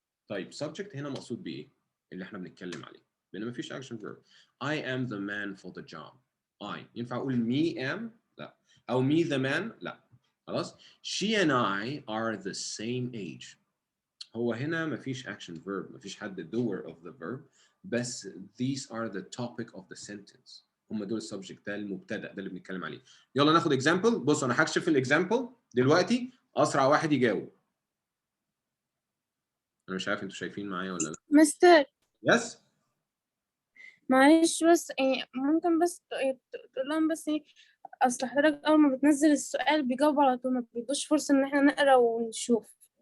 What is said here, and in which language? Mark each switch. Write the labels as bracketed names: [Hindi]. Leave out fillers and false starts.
[Arabic] طيب subject هنا مقصود بإيه؟ اللي احنا بنتكلم عليه. لأن مفيش action verb. [English] I am the man for the job. [Arabic] I ينفع أقول me am؟ لا. أو me the man؟ لا. خلاص؟ [English] She and I are the same age. [Arabic] هو هنا مفيش action verb. مفيش حد [English] doer of the verb. بس these are the topic of the sentence. [Arabic] هم دول السبجكت. ده المبتدا، ده اللي بنتكلم عليه. يلا ناخد اكزامبل. بصوا انا هكشف الاكزامبل دلوقتي. اسرع واحد يجاوب. انا مش عارف انتوا شايفين معايا ولا لا. مستر يس. معلش بس ممكن بس تقول لهم بس اصل حضرتك اول ما بتنزل السؤال بيجاوب على طول، ما بيدوش فرصة ان احنا نقرا ونشوف.